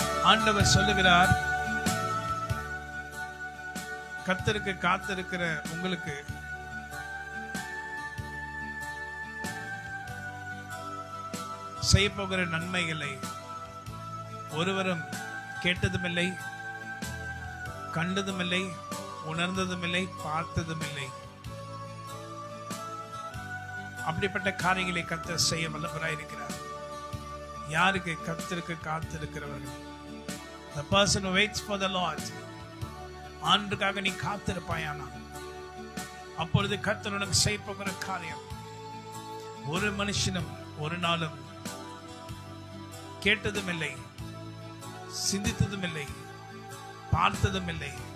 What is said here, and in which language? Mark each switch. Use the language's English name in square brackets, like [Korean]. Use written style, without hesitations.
[Tamil] ஆண்டவர் சொல்லுகிறார், கர்த்தருக்கு காத்திருக்கிற உங்களுக்கு செய்யப்போகிற நன்மைகளை ஒருவரும் கேட்டதுமில்லை, கண்டதுமில்லை, உணர்ந்ததுமில்லை, பார்த்ததுமில்லை. அப்படிப்பட்ட காரியங்களை கர்த்தர் செய்ய வல்லவராயிருக்கிறார். யாருக்கு? கர்த்தருக்கு காத்திருக்கிறவர்கள். [English] The person who waits for the Lord. [Tamil] ஆண்டுக்காக நீ காத்திருப்பாயானா அப்பொழுது கர்த்தர் உனக்கு செய்யப்போகிற காரியம் ஒரு மனுஷனும் ஒரு நாளும் கேட்டதும் இல்லை, சிந்தித்ததும் இல்லை, பார்த்ததும் இல்லை.